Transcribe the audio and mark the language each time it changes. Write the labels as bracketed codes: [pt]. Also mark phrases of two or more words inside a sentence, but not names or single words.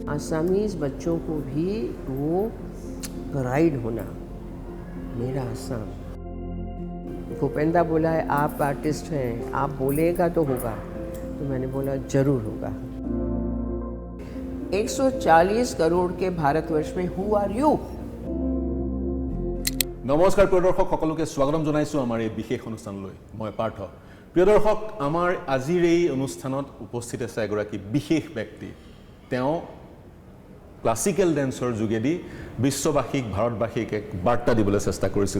[hi] आसामीज बच्चों को भी वो प्राइड होना, मेरा आसाम। भूपेंद्र बोला है आप आर्टिस्ट हैं, आप बोलेगा तो होगा, तो मैंने बोला जरूर होगा। 140 करोड़ के भारतवर्ष में [en] who are you? [as] নমস্কাৰ প্ৰিয় দৰ্শক সকলোকে স্বাগতম জনাইছোঁ আমাৰ এই বিশেষ অনুষ্ঠানলৈ। মই পাৰ্থ। প্ৰিয় দৰ্শক, আমাৰ আজিৰ এই অনুষ্ঠানত উপস্থিত আছে এগৰাকী বিশেষ ব্যক্তি। তেওঁ [en] classical dance [as] যোগেদি বিশ্ববাসীক, ভাৰতবাসীক এক বাৰ্তা দিবলৈ চেষ্টা কৰিছিল।